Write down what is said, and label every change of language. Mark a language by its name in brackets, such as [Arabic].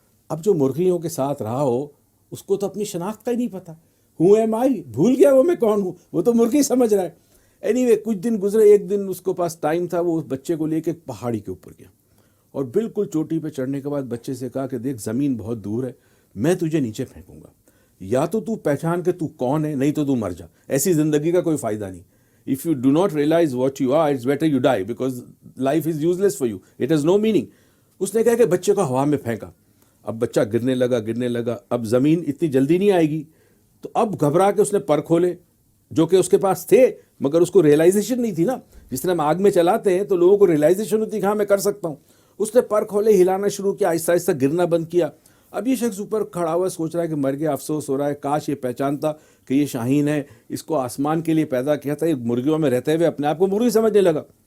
[Urdu] اب جو مرغیوں کے ساتھ رہا ہو اس کو تو اپنی شناخت کا ہی نہیں پتا, [English] hmm am I, [Urdu] بھول گیا وہ میں کون ہوں, وہ تو مرغی سمجھ رہا ہے. اینی وے کچھ دن گزرے, ایک دن اس کو پاس ٹائم تھا, وہ اس بچے کو لے کے ایک پہاڑی کے اوپر گیا, اور بالکل چوٹی پہ چڑھنے کے بعد بچے سے کہا کہ دیکھ زمین بہت دور ہے, میں تجھے نیچے پھینکوں گا, یا تو پہچان کہ تو کون ہے, نہیں تو مر جا. ایسی زندگی کا کوئی فائدہ نہیں. [English] If you do not realize what you are, it's better you die because life is useless for you. It has no meaning. [Urdu] اس نے کہا کہ بچے کو ہوا میں پھینکا. اب بچہ گرنے لگا. اب زمین اتنی جلدی نہیں آئے گی, تو اب گھبرا کے اس نے پر کھولے جو کہ اس کے پاس تھے, مگر اس کو ریئلائزیشن نہیں تھی نا. جس طرح ہم آگ میں چلاتے ہیں تو لوگوں کو ریئلائزیشن ہوتی ہے کہ ہاں میں کر سکتا ہوں. اس نے پر کھولے, ہلانا شروع کیا, آہستہ آہستہ گرنا بند کیا. اب یہ شخص اوپر کھڑا ہوا سوچ رہا ہے کہ مر گیا, افسوس ہو رہا ہے, کاش یہ پہچانتا کہ یہ شاہین ہے, اس کو آسمان کے لیے پیدا کیا تھا. یہ مرغیوں میں رہتے ہوئے اپنے آپ کو مرغی سمجھنے لگا.